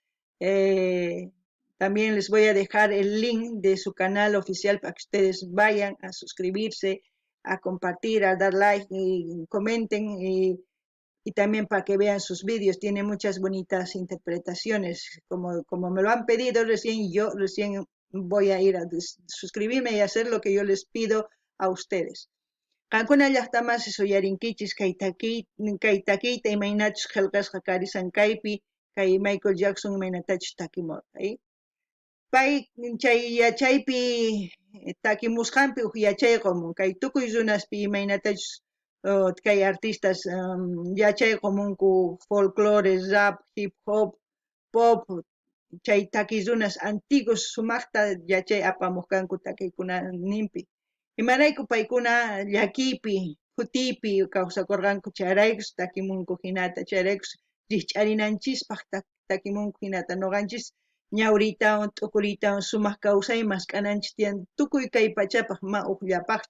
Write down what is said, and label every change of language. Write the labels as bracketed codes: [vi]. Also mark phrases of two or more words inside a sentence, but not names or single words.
[es] Eh, También les voy a dejar el link de su canal oficial para que ustedes vayan a suscribirse, a compartir, a dar like y comenten y también para que vean sus vídeos. Tiene muchas bonitas interpretaciones. Como me lo han pedido recién, yo recién voy a ir a suscribirme y hacer lo que yo les pido a ustedes. [qu] Qankuna llaqtamas suyarinkichis kay takiyta imaynachus qillqasqa karisan kaypi, kay Michael Jackson imaynatachus takimurqa, pay chay yachaypi takimusqanpi yachayqamun kay tukuy runaspi imaynatachus kay artistas yachayqamunku folclore, rap, hip hop, pop, chay taki runas antiguos sumaqta yachay apamuq kanku takiykunaninpi. Imarayku paykuna llakipi, kutipi kawsakurqanku chayraykus takimunku hinata, chayraykus rikch'arinanchispaq takimunku hinata nuqanchis ñawritawan, t'ukuriytawan sumaq kawsayman k'ananchis tiyan tukuy kay pachapaq ma ukllapaqchu.